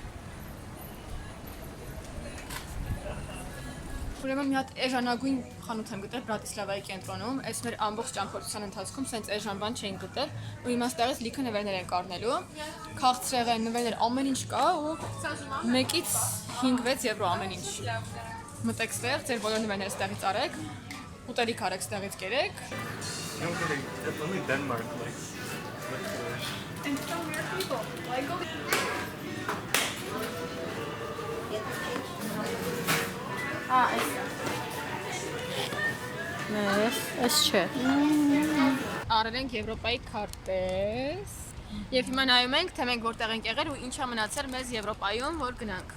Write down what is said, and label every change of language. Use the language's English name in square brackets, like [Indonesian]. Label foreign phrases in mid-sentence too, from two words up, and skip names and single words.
[Armenian] Ուրեմն մի հատ էժանագույն խանութ եմ գտել Բրատիսլավայի կենտրոնում, այս մեր ամբողջ ճամփորդության ընթացքում սենց էժան բան չէին գտել, ու իմաստեղից լիքը նվերներ են կառնելու, քաղցրեղեն նվերներ ամեն ինչ կա ու 1-ից 5-6 եվրո ամեն ինչ։ Մտեք ստեղ, ձեր բոլոր նվերները ստեղից արեք, ուտելիք արեք ստեղից կերեք։ [English] It's only Denmark, like And some weird people. Like [Armenian] Այս չէ։ Արել ենք Եվրոպայի քարտեզ։ Եվ հիմա նայում ենք, թե մենք որտեղ ենք եղել ու ինչա մնացել մեզ Եվրոպայում, որ գնանք։